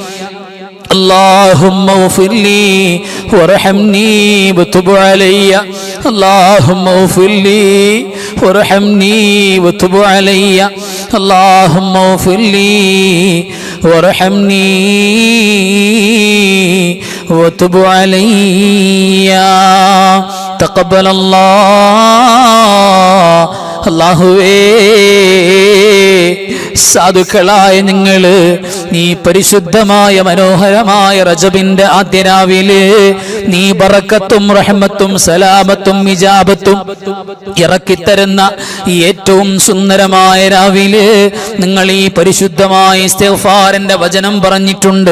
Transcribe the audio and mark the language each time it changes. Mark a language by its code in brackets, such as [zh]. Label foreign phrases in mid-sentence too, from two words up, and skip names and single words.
[ar] اللهم اغفر لي وارحمني وتب علي اللهم اغفر لي وارحمني وتب علي اللهم اغفر لي وارحمني وتب علي تقبل الله [ml] അല്ലാഹുവേ സാധുക്കളായ നിങ്ങൾ നീ പരിശുദ്ധമായ മനോഹരമായ റജബിന്റെ ആദ്യ രാവിലെ നീ ബറക്കത്തും റഹ്മത്തും സലാമത്തും ഇജാബത്തും ഇറക്കിത്തരുന്ന ഏറ്റവും സുന്ദരമായ രാവിലെ നിങ്ങൾ ഈ പരിശുദ്ധമായ ഇസ്തിഗ്ഫാറിന്റെ വചനം പറഞ്ഞിട്ടുണ്ട്.